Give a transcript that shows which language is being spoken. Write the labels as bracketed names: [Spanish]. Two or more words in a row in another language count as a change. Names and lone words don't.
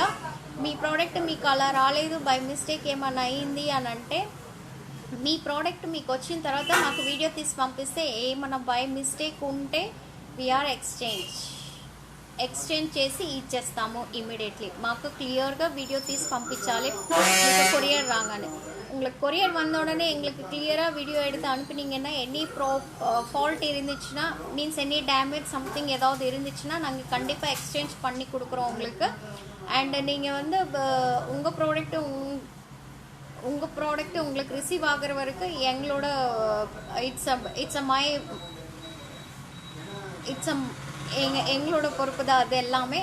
[Telugu] మీ ప్రోడక్ట్ మీకు అలా రాలేదు, [English] by mistake [Telugu] ఏమైనా అయ్యింది అని అంటే మీ ప్రోడక్ట్ మీకు వచ్చిన తర్వాత నాకు వీడియో తీసి పంపిస్తే ఏమైనా [English] by mistake [Telugu] ఉంటే [English] we are exchange [Telugu] చేసి ఇచ్చేస్తాము ఇమీడియట్లీ. మాకు క్లియర్గా వీడియో తీసి పంపించాలి మీకు కొరియర్ రాగానే. [Tamil] உங்களுக்கு கொரியர் வந்த உடனே எங்களுக்கு கிளியராக வீடியோ எடுத்து அனுப்புனீங்கன்னா [English] any fault [Tamil] இருந்துச்சுன்னா [English] means any damage something [Tamil] ஏதாவது இருந்துச்சுன்னா நாங்கள் கண்டிப்பாக எக்ஸ்சேஞ்ச் பண்ணி கொடுக்குறோம் உங்களுக்கு. அண்டு நீங்கள் வந்து உங்கள் ப்ராடக்ட்டு உங்களுக்கு ரிசீவ் ஆகிற வரைக்கும் எங்களோட எங்களோட பொறுப்பு தான் அது எல்லாமே.